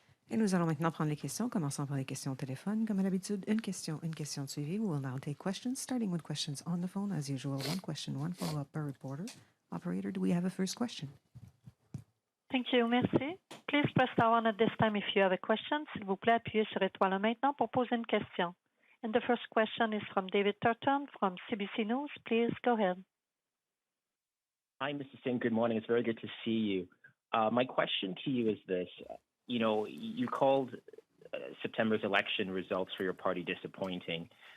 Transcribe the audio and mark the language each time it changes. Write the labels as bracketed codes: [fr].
[fr] Et nous allons maintenant prendre les questions, commençons par les questions au téléphone. Comme à l'habitude, une question de suivi. [en] We will now take questions, starting with questions on the phone. As usual, one question, one follow-up per reporter. Operator, do we have a first question? Thank you. [fr] Merci. [en] Please press star one at this time if you have a question. [fr] S'il vous plaît, appuyez sur étoile maintenant pour poser une question. [en] And the first question is from David Turton from CBC News. Please go ahead. Hi, Mr. Singh. Good morning. It's very good to see you. My question to you is this. You know, you called September's election results for your party disappointing.